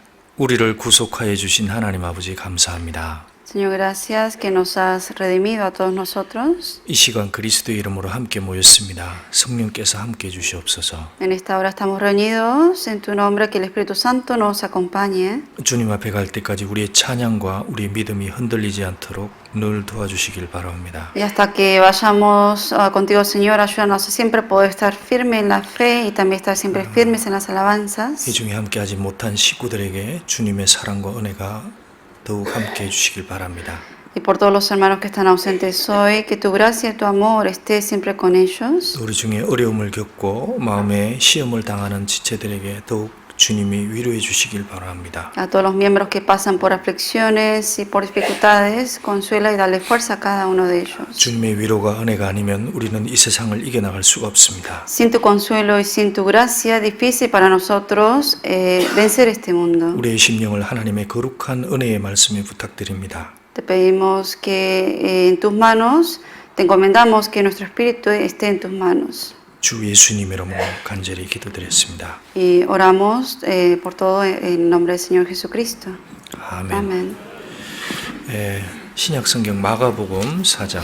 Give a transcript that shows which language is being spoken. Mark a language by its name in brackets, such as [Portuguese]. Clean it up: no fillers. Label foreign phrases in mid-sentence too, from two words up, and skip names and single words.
[Korean] 우리를 구속하여 주신 하나님 아버지 감사합니다. [Spanish] Señor, gracias que nos has redimido a todos nosotros. [Korean] 이 시간 그리스도의 이름으로 함께 모였습니다. 성령께서 함께 해 주시옵소서. [Spanish] En esta hora estamos reunidos en tu nombre, que el Espíritu Santo nos acompañe. [Korean] 주님 앞에 갈 때까지 우리의 찬양과 우리의 믿음이 흔들리지 않도록 늘 도와주시길 바랍니다. [Spanish] Y hasta que vayamos contigo, Señor, ayúdanos a siempre poder estar firmes en la fe y también estar siempre firmes en las alabanzas. [Korean] 이 중에 함께하지 못한 식구들에게 주님의 사랑과 은혜가 더욱 함께 해주시길 바랍니다. [Spanish] Y por todos los hermanos que están ausentes hoy, que tu gracia y tu amor esté siempre con ellos. [Korean] 우리 중에 어려움을 겪고 마음에 시험을 당하는 지체들에게 더욱 주님이 위로해 주시길 바랍니다. [Spanish] A todos los miembros que pasan por aflicciones y por dificultades, consuela y dale fuerza a cada uno de ellos. [Korean] 주님의 위로가 은혜가 아니면 우리는 이 세상을 이겨나갈 수가 없습니다. [Spanish] Sin tu consuelo y sin tu gracia, difícil para nosotros vencer este mundo. [Korean] 우리의 심령을 하나님의 거룩한 은혜의 말씀에 부탁드립니다. [Spanish] Te pedimos que en tus manos, te encomendamos que nuestro espíritu esté en tus manos. [Korean] 주 예수님 이름으로 간절히 기도드렸습니다. [Spanish] Y oramos por todo en nombre del Señor Jesucristo. [Korean] 아멘. Amén. 신약 성경 마가복음 4장